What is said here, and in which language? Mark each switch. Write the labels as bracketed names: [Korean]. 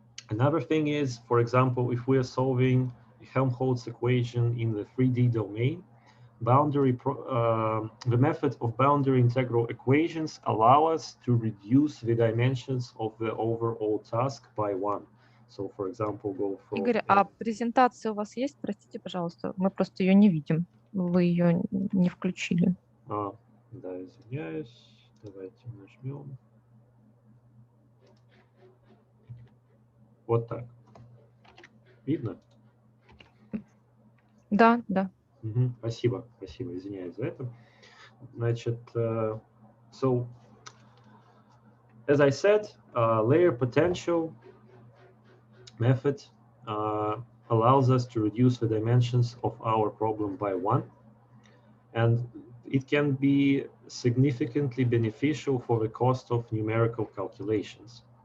[English] Another thing is, for example, if we are solving the Helmholtz equation in the 3D domain, the method of boundary integral equations allow us to reduce the dimensions of the overall task by 1. So, for example, go from... [Russian] Игорь, а презентация у вас есть? Простите, пожалуйста, мы просто ее не видим. Вы ее не включили. Да, извиняюсь. Давайте нажмем. Вот так. Видно? Да, да. Спасибо, извиняюсь за это. [English] Значит, so, as I said, layer potential method allows us to reduce the dimensions of our problem by 1. And it can be significantly beneficial for the cost of numerical calculations.